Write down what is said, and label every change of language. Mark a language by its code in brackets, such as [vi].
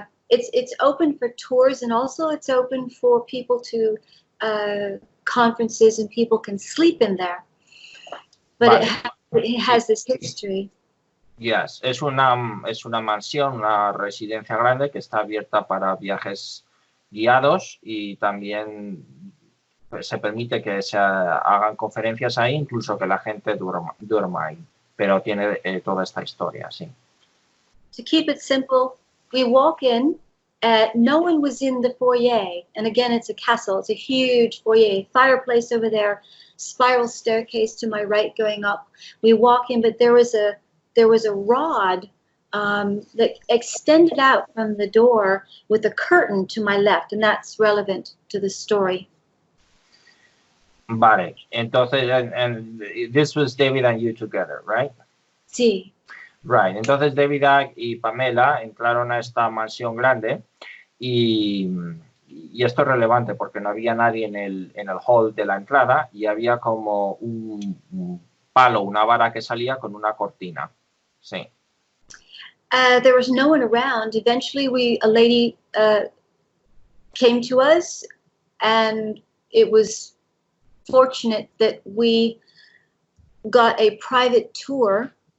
[en] It's open for tours, and also it's open for people to conferences, and people can sleep in there. But it has this history. [es] Yes, es una mansión, una residencia grande que está abierta para viajes guiados y también se permite que se hagan conferencias ahí, incluso que la gente duerma ahí. Pero tiene toda esta historia, sí. [en] To keep it simple, we walk in, no one was in the foyer, and again, it's a castle, it's a huge foyer, fireplace over there, spiral staircase to my right going up. We walk in, but there was a rod that extended out from the door with a curtain to my left, and that's relevant to the story. Vale, entonces, and this was David and you together, right? [es] Sí. Right, entonces David y Pamela entraron a esta mansión grande y esto es relevante porque no había nadie en el hall de la entrada y había como un palo, una vara que salía con una cortina. Sí. [en] There was no one around. Eventually, a lady came to us, and it was fortunate that we got a private tour.